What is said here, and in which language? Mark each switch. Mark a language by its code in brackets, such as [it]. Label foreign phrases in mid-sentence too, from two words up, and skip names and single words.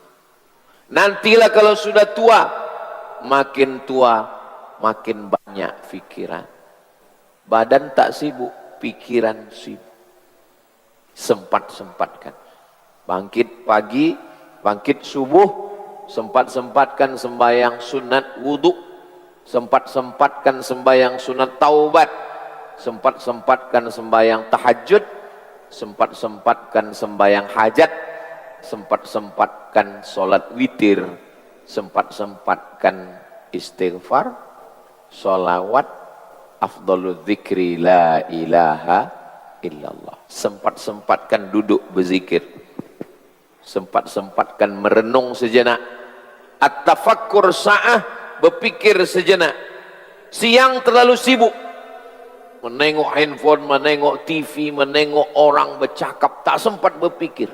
[ms] Nantilah kalau sudah tua, makin tua makin banyak pikiran. Badan tak sibuk, pikiran sibuk. Sempat-sempatkan. Bangkit pagi, bangkit subuh, sempat-sempatkan sembahyang sunat wudhu, sempat-sempatkan sembahyang sunat taubat, sempat-sempatkan sembahyang tahajud, sempat-sempatkan sembahyang hajat, sempat-sempatkan sholat witir, sempat-sempatkan istighfar, sholawat, [ar] أفضل الذكر لا إله إلا الله. [ms] Sempat-sempatkan duduk berzikir, sempat-sempatkan merenung sejenak, [ar] التفكر ساعة, [ms] berpikir sejenak. Siang terlalu sibuk menengok handphone, menengok TV, menengok orang bercakap, tak sempat berpikir.